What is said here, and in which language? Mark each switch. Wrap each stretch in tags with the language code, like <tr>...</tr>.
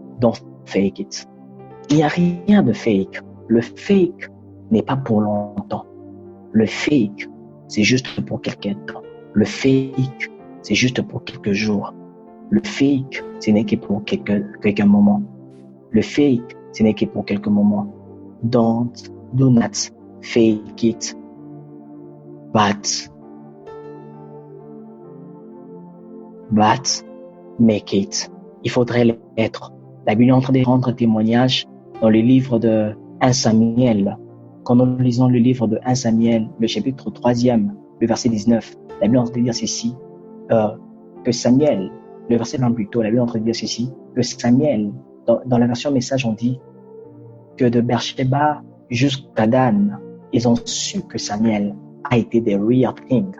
<en>Don't fake it.</en> <fr>Il n'y a rien de fake. Le fake n'est pas pour longtemps. Le fake, c'est juste pour quelques temps. Le fake, c'est juste pour quelques jours. Le fake, ce n'est que pour quelques moments. Le fake, ce n'est que pour quelques moments.</fr> <en>Do not fake it, but make it.</en> <fr>Il faudrait l'être. La Bible est en train de rendre témoignage dans le livre de 1 Samuel. Quand nous lisons le livre de 1 Samuel, le chapitre 3e, le verset 19, la Bible est en train de dire ceci, que Samuel, le verset 20 plus tôt, la Bible est en train de dire ceci, que Samuel, dans la version message, on dit que de Beersheba jusqu'à Dan, ils ont su que Samuel a été</fr> <en>the real thing.</en>